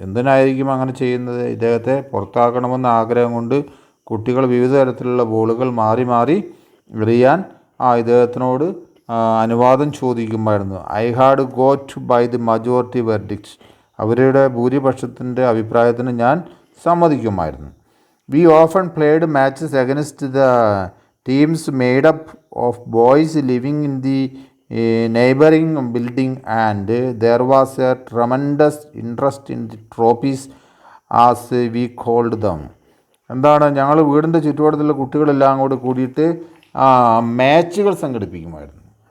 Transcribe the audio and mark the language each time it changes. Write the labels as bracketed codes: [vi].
[ml] എന്തിനായിരിക്കും അങ്ങനെ ചെയ്യുന്നത്? ഇദ്ദേഹത്തെ പുറത്താക്കണമെന്ന ആഗ്രഹം കൊണ്ട് കുട്ടികൾ വിവിധ തരത്തിലുള്ള ബോളുകൾ മാറി മാറി എറിയാൻ ഇദ്ദേഹത്തിനോട് അനുവാദം ചോദിക്കുമായിരുന്നു. [en] I had got by the majority verdict. [ml] അവരുടെ ഭൂരിപക്ഷത്തിൻ്റെ അഭിപ്രായത്തിന് ഞാൻ സമ്മതിക്കുമായിരുന്നു. [en] We often played matches against the teams made up of boys living in the neighboring building and there was a tremendous interest in the trophies as we called them. [ml] എന്താണ്, ഞങ്ങൾ വീടിൻ്റെ ചുറ്റുപാടത്തുള്ള കുട്ടികളെല്ലാം കൂടിയിട്ട് മാച്ചുകൾ സംഘടിപ്പിക്കുമായിരുന്നു.